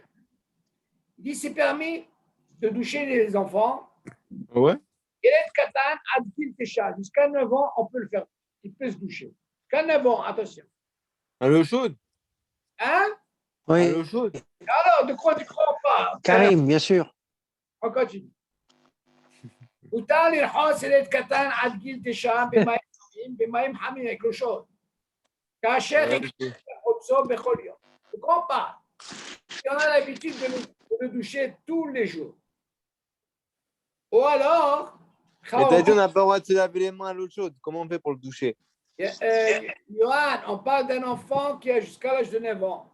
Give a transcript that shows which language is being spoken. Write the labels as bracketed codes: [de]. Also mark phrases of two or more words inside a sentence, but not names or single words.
[fr] Il dit c'est permis de doucher les enfants. Ouais. Jusqu'à 9 ans, on peut le faire. Il peut se doucher. Jusqu'à 9 ans, attention. À l'eau chaude. Hein? À Oui. l'eau chaude. Alors, de quoi tu crois pas? Karim, bien sûr. On continue. [he] מותר לרחוץ ילד קטן עד גיל 9 במים חמים, [fr] avec l'eau chaude. [he] כאשר יחוצו בכל יום. [fr] Tu ne comprends pas? Si on a l'habitude de le doucher tous les jours. Ou alors, Mais t'as dit on n'a pas le droit de se laver les mains à l'eau chaude. Comment on fait pour le doucher? Johan, on parle d'un enfant qui a jusqu'à l'âge de 9 ans.